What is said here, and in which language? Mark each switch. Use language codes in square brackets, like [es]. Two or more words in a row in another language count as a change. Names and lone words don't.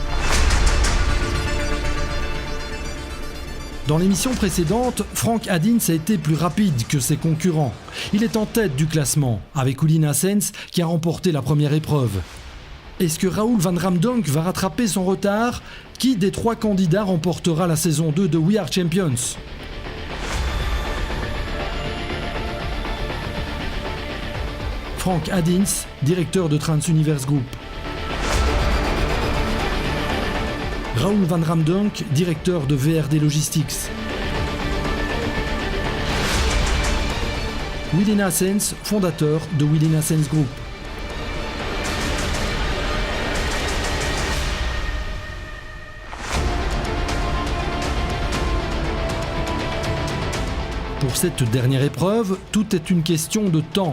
[fr] Dans l'émission précédente, Frank Addins a été plus rapide que ses concurrents. Il est en tête du classement, avec Uli Naessens qui a remporté la première épreuve. Est-ce que Raoul van Ramdonk va rattraper son retard ? Qui des 3 candidats remportera la saison 2 de We Are Champions ? Frank Addins, directeur de Trans-Universe Group. Raoul van Ramdonk, directeur de VRD Logistics. Uli Naessens, fondateur de Uli Naessens Group. Pour cette dernière épreuve, tout est une question de temps.